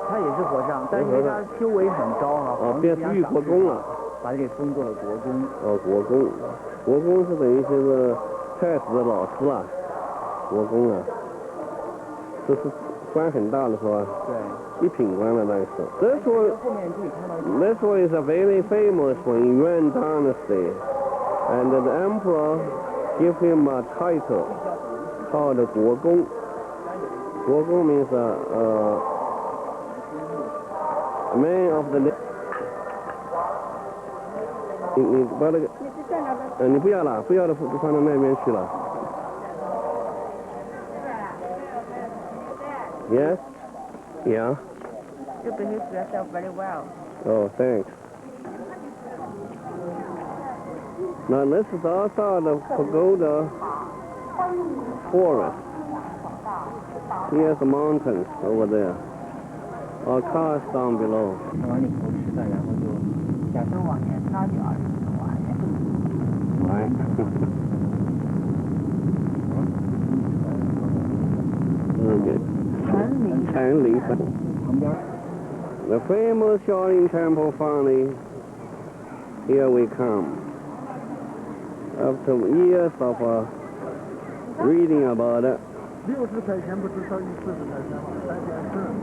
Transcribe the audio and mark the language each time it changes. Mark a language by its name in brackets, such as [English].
[Chinese] 他也是和尚，但是他修为很高啊。变玉国公了。把他给封作了国公。国公，国公是等于就是太子的老师了，国公啊，这是官很大的是吧？对。一品官了那个时候。 [English] This one is a very famous one in Yuan Dynasty, and the emperor gave him a title called 国公. 国公 means a man of the. [Chinese] 你把那个，你不要了，不要的放到那边去了。 [English] Yes. Yeah. You behave yourself very well. Oh, thanks. Now this is outside the pagoda forest. Here's the mountains over there. Our cars down below. [Chinese] 往里头吃饭，然后就下车往前拉就20分钟完。来。禅林山。旁边。 [English] The famous Shaolin Temple finally, here we come. After years of reading about it. [Chinese] 60块钱不至少于40块钱吧，3件事。